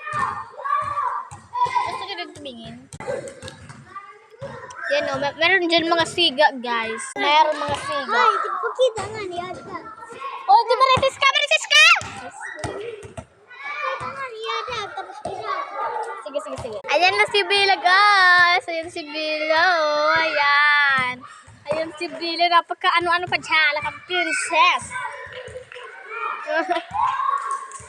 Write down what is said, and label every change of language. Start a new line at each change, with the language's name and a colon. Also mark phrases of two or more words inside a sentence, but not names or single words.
Filipino: Gusto nyo rin tumingin? Yan o, meron dyan mga siga guys. Meron mga siga. Ay,
Indonesian: ibu kita nggak lihat kan?
Filipino: Oh, di marites ka!
Indonesian: Terus kita.
Filipino: Sige. Ayan na si Bila guys. Ayan si Bila. Oh, ayan. Ayan si Bila. Napaka ano pa siya.
English: Like a princess.